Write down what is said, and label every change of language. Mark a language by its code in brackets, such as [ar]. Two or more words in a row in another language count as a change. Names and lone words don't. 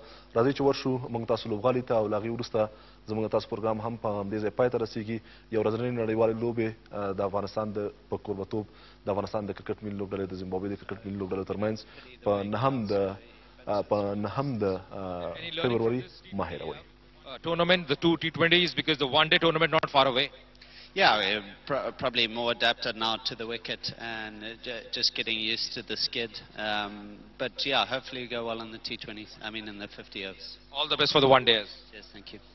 [ps] راځئ چې ورشو موږ تاسو لوبغالي ته او له هغې وروسته زموږ تاسو پروګرام هم په همدې ځای پای ته رسېږي. یو ورځنۍ نړیوالې لوبې د افغانستان په کوربتوب د افغانستان د کرکټ ملي لوبډلې د زیمبابوې د کرکټ ملي لوبډلو ترمنځ په نهم د فبروري مه هېروئ. [en] Tournament, the two T20s, because the one-day tournament not far away. Yeah, we're probably more adapted now to the wicket and just getting used to the skid. But yeah, hopefully we go well in the T20s, in the 50 overs. All the best for the one-days. Yes, thank you.